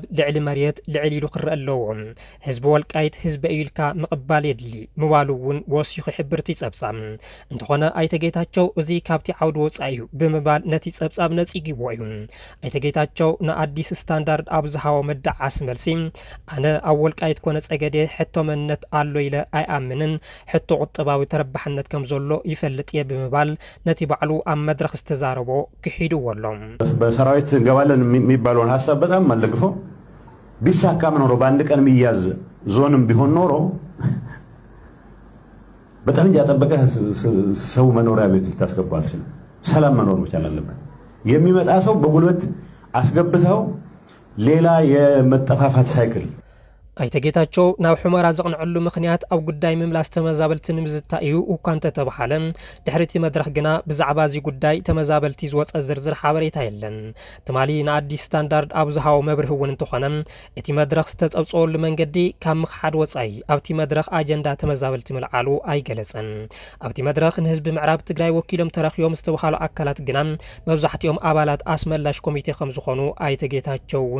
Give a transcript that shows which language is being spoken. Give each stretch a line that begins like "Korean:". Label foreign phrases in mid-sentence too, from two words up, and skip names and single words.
Tigrinya: ልዕሊ መሬት ልዕሊ ኢሉ ክርአ ኣለዎም። ህዝቢ ወልቃይት ህዝቢ ኢልካ ምቕባል የድሊ ምባሉ እውን ወሲኹ ሕብርቲ ጸብጻብ እንተኾነ ኣይተ ጌታቸው እዚ ካብቲ ዓውዲ ወጻኢ እዩ ብምባል ነቲ ጸብጻብ ነጺግዎ እዩ። ኣይተ ጌታቸው ንኣዲስ ስታንዳርድ ኣብ ዝሃቦ መዳዓስ መልሲ ኣነ ኣብ ወልቃይት ኮነ ጸገዴ ሕቶ መንነት ኣሎ ኢለ ኣይኣምንን ሕቶ ቁጠባዊ ተረባሕነት ከም ዘሎ ይፈልጥ እየ ብምባል ነቲ ባዕሉ ኣብ መድረኽ ዝተዛረቦ ክሒድዎ ኣሎ።
Amharic: በሰራዊት እንገባለን የሚባለውን ሀሳብ በጣም አልደግፎ ቢሳካም ኖሮ በአንድ ቀን የሚያዝ ዞንም ቢሆን ኖሮ በጣም ያጠበቀ ሰው መኖሪያ ቤት ልታስገባ አትችልም። ሰላም መኖር መቻል አለበት። የሚመጣ ሰው በጉልበት አስገብተው ሌላ የመጠፋፋት ሳይክል
Tigrinya: ኣይተጌታቸው ናብ ሑመራ ዘቕንዕሉ ምኽንያት ኣብ ጉዳይ ምምላስ ተመዛበልቲ ንምዝታይ እዩ እኳ እንተተባሃለ ድሕሪቲ መድረኽ ግና ብዛዕባ እዚ ጉዳይ ተመዛበልቲ ዝወፀ ዝርዝር ሓበሬታ የለን ትማሊ ንኣዲስ ስታንዳርድ ኣብ ዝሃቦ መብርህ እውን እንተኾነ እቲ መድረኽ ዝተፀብፀወሉ መንገዲ ካብ ምኽሓድ ወፃኢ ኣብቲ መድረኽ ኣጀንዳ ተመዛበልቲ ምልዓሉ ኣይገለፀን ኣብቲ መድረኽ ንህዝቢ ምዕራብ ትግራይ ወኪሎም ተረኺቦም ዝተባሃሉ ኣካላት ግና መብዛሕትኦም ኣባላት ኣስመላሽ ኮሚቴ ከም ዝኾኑ ኣይተጌታቸው እውን